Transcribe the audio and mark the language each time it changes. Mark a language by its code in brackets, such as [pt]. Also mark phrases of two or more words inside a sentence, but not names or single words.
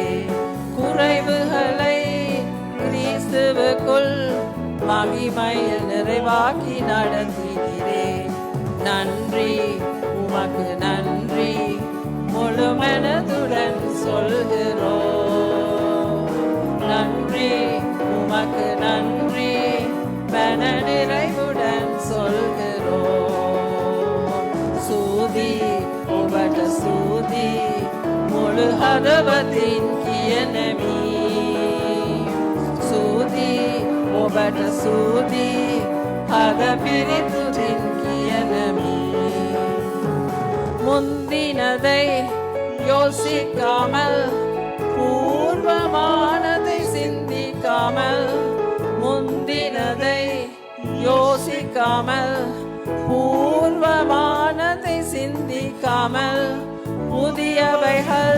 [ta] குறைவுகளை கிறிஸ்துவுக்குள் மகிமையில் நிறைவாக்கி நடத்தினீரே நன்றி உமக்கு நன்றி முழு மனதுடன் சொல்கிறோம் நன்றி உமக்கு நன்றி மன நிறைவுடன் சொல்கிறோம் [si] சூதி ඔබට සූதி මුළු හදවතින් කියනමි සූதி ඔබට සූதி හද පිරිතුටින් කියනමි [ta] முந்தினதை யோசிக்காமல் பூர்வமானதை சிந்திக்காமல் முந்தினதை யோசிக்காமல் பூர்வமானதை சிந்திக்காமல் புதியவைகள்